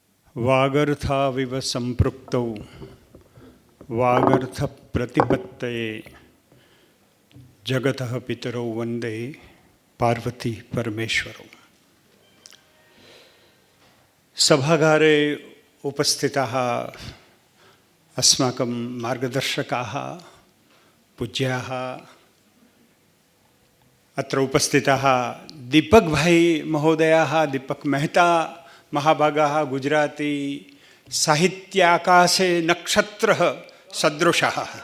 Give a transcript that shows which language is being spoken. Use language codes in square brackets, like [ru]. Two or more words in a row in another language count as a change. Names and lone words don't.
[sa] વાગર્થાવિવ સંપૃક્તૌ વાગર્થ પ્રતિપત્તયે જગત પિતરૌ વંદે પાર્વતી પરમેશ્વરૌ. સભાગારે ઉપસ્થિતાः अस्माकं मार्गदर्शकाः पूज्याः अत्र उपस्थिताः दीपकभाई महोदयाः, दीपक मेहता महाभागाः गुजराती साहित्याकाशे नक्षत्रः सदृशः,